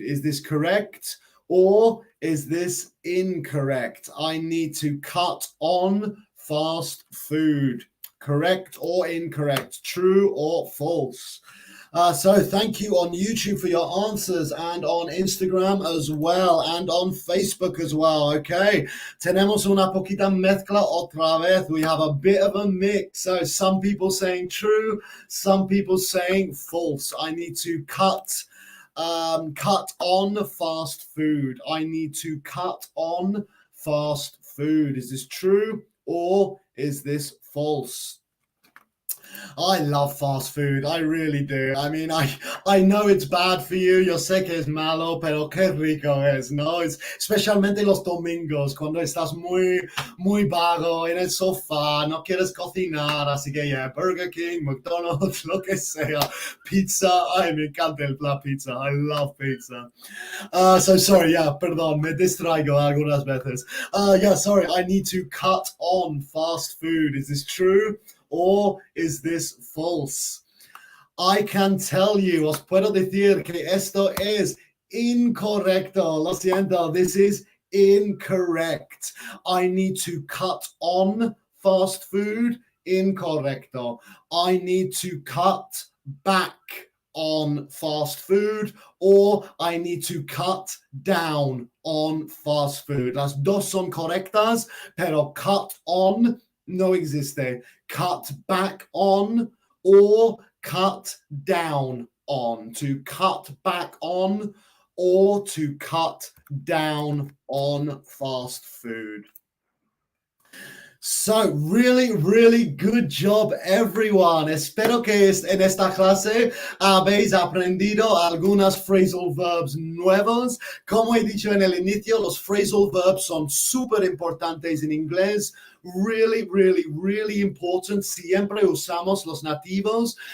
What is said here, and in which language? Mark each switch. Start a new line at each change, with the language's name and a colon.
English: Is this correct or is this incorrect? I need to cut on fast food. Correct or incorrect? True or false? So thank you on YouTube for your answers and on Instagram as well and on Facebook as well.
Spanish: Okay, tenemos una poquita mezcla otra vez.
English: We have a bit of a mix. So some people saying true, some people saying false. I need to cut on fast food. I need to cut on fast food. Is this true or is this false? I love fast food. I really do. I mean, I know it's bad for you.
Spanish: Yo sé que es malo, pero qué rico es, ¿no? Es, especialmente los domingos, cuando estás muy vago en el sofá, no quieres cocinar. Así que, yeah, Burger King, McDonald's, lo que sea. Pizza. Ay, me encanta la pizza.
English: I love pizza. So sorry, yeah,
Spanish: perdón, me distraigo algunas veces.
English: Sorry, I need to cut on fast food. Is this true? Or is this false? I can tell you,
Spanish: os puedo decir que esto es incorrecto. Lo siento,
English: this is incorrect. I need to cut on fast food.
Spanish: Incorrecto.
English: I need to cut back on fast food, or I need to cut down on fast food.
Spanish: Las dos son correctas, pero cut on no existe.
English: Cut back on or cut down on. To cut back on or to cut down on fast food. So, really good job, everyone.
Spanish: Espero que en esta clase habéis aprendido algunas phrasal verbs nuevos. Como he dicho en el inicio, los phrasal verbs son súper importantes en inglés.
English: Really important.
Spanish: Siempre usamos los nativos.